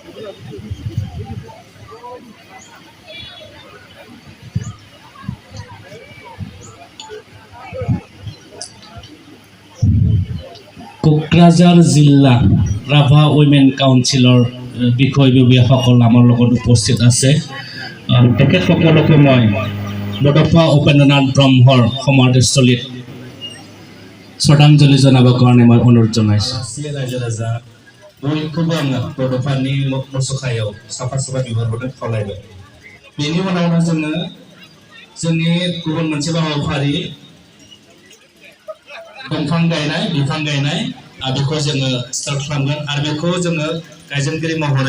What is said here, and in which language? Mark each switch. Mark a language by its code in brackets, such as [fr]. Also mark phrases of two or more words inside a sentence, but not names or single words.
[as] কোকৰাঝাৰ জিলা ৰাভা উইমেন কাউন্সিলৰ বিষয়ববীয়াসকল আমাৰ লগত উপস্থিত আছে তেখেতসকলকে মই বডফা উপেন্দ্ৰনাথ ব্ৰহ্মৰ সমাধিস্থলীত শ্ৰদ্ধাঞ্জলি জনাবৰ কাৰণে মই অনুৰোধ জনাইছোঁ ৰাইজে ৰাজা [brx] বয়खौबो आङो बड'फानि मुसुखायाव साफा साफा बिबार हरनो खावलायबाय बेनि उनावनो जोङो जोंनि गुबुन मोनसे हाबाफारि दंफां गायनाय बिफां गायनाय बेखौ जोङो स्टार्ट खालामगोन आरो बेखौ जोङो गायजेनगिरि महरै